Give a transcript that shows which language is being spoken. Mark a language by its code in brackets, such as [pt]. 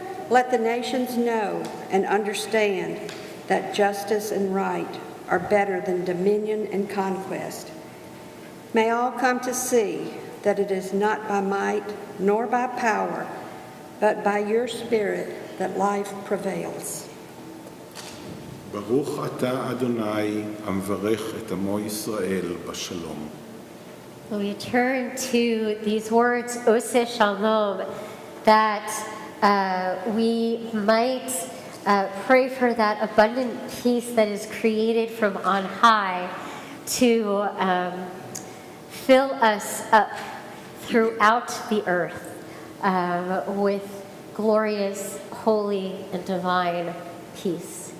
[en] Let the nations know and understand that justice and right are better than dominion and conquest. May all come to see that it is not by might nor by power, but by your Spirit that life prevails. [he] ברוך אתה אדוני המברך את עמו ישראל בשלום. [en] We turn to these words, Ose Shalom, that we might pray for that abundant peace that is created from on high to fill us up throughout the earth with glorious, holy, and divine peace.